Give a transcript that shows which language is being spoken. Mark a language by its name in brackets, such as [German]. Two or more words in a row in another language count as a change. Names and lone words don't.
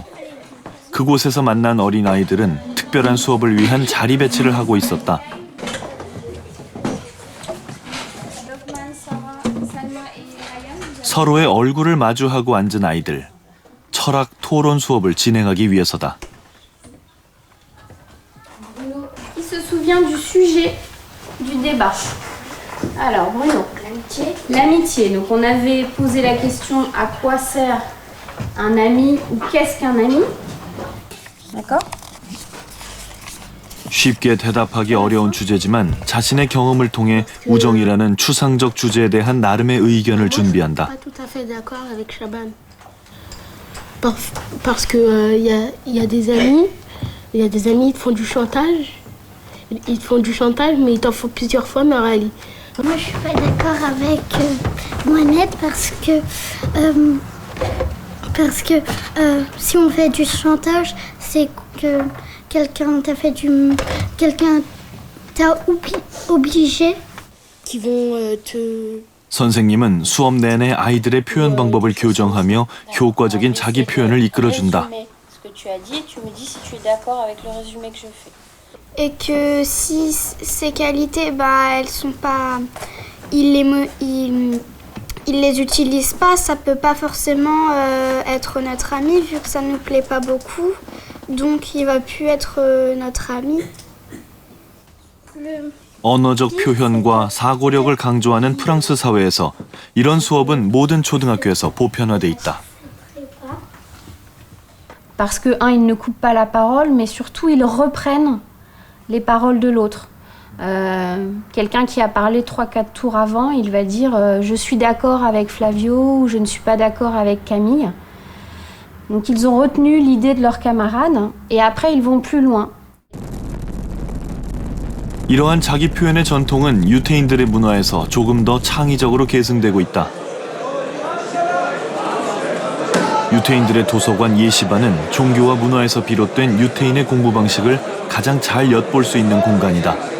[Korean] 그곳에서 만난 어린아이들은 특별한 수업을 위한 자리 배치를 하고 있었다. 서로의 얼굴을 마주하고 앉은 아이들. 철학 토론 수업을 진행하기 위해서다. [French] Qui se souvient du sujet du débat? Alors, Bruno. L'amitié. L'amitié. Donc, on avait posé la question à quoi sert un ami ou qu'est-ce qu'un ami? D'accord? [Korean] 쉽게 대답하기 어려운 주제지만 자신의 경험을 통해 우정이라는 추상적 주제에 대한 나름의 의견을 준비한다. [French] Pas tout à fait d'accord avec Shaban. Parce que y a des amis, ils te font du chantage. Ils te font du chantage, mais ils t'en font plusieurs fois, mais Ali. Moi, je suis pas d'accord avec Mohamed parce que si on fait du chantage, c'est que quelqu'un t'a obligé. Qui vont te... [Korean] 선생님은 수업 내내 아이들의 표현 방법을 교정하며 효과적인 자기 표현을 이끌어준다. [French] Ce que tu as dit, tu me dis si tu es d'accord avec le résumé que je fais. Et que si ces qualités, elles sont pas, il les utilise pas, ça peut pas forcément être notre ami vu que ça nous plaît pas beaucoup. Donc il va plus être notre ami. [Korean] 언어적 표현과 사고력을 강조하는 프랑스 사회에서 이런 수업은 모든 초등학교에서 보편화돼 있다. [French] Parce que ils ne coupent pas la parole, mais surtout ils reprennent les paroles de l'autre. Quelqu'un qui a parlé 3-4 tours avant, il va dire je suis d'accord avec Flavio ou je ne suis pas d'accord avec Camille. Donc ils ont retenu l'idée de leurs camarades et après ils vont plus loin. [Korean] 이러한 자기 표현의 전통은 유태인들의 문화에서 조금 더 창의적으로 계승되고 있다. 유태인들의 도서관 예시반은 종교와 문화에서 비롯된 유태인의 공부 방식을 가장 잘 엿볼 수 있는 공간이다.